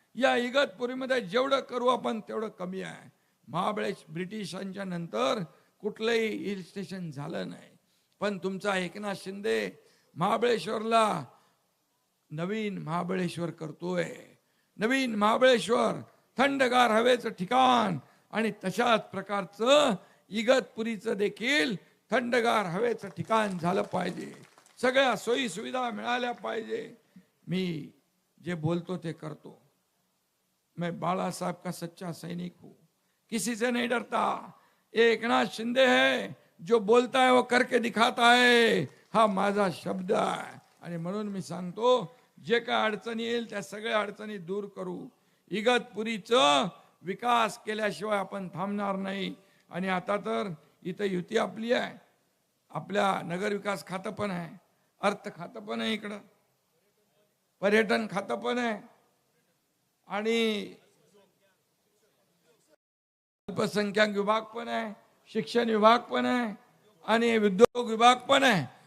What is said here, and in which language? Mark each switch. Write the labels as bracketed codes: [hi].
[mr] या इगतपुरीमध्ये जेवढं करू आपण तेवढं कमी आहे. ब्रिटिशांच्या नंतर कुठलंही हिल स्टेशन झालं नाही, पण तुमचा एकनाथ शिंदे महाबळेश्वरला नवीन महाबळेश्वर करतोय. नवीन महाबळेश्वर थंडगार हवेचं ठिकाण, आणि तशाच प्रकारचं इगतपुरीचं देखील थंडगार हवेचं ठिकाण झालं पाहिजे. सगळ्या सोयी सुविधा मिळाल्या पाहिजे. मी जे बोलतो ते करतो. [hi] मैं बाला साहब का सच्चा सैनिक हूं, किसी से नहीं डरता. एकनाथ शिंदे है जो बोलता है वो करके दिखाता है, [mr] हा माझा शब्द आहे. आणि म्हणून मी सांगतो, जे काय अडचणी येईल त्या सगळ्या अडचणी दूर करू. इगतपुरीचं विकास केल्याशिवाय आपण थांबणार नाही. आणि आता तर इथं युती आपली आहे. आपल्या नगर विकास खातं पण आहे, अर्थ खातं पण आहे, इकडं पर्यटन खातं पण आहे, आणि अल्पसंख्याक विभाग पण आहे, शिक्षण विभाग पण आहे, आणि उद्योग विभाग पण आहे.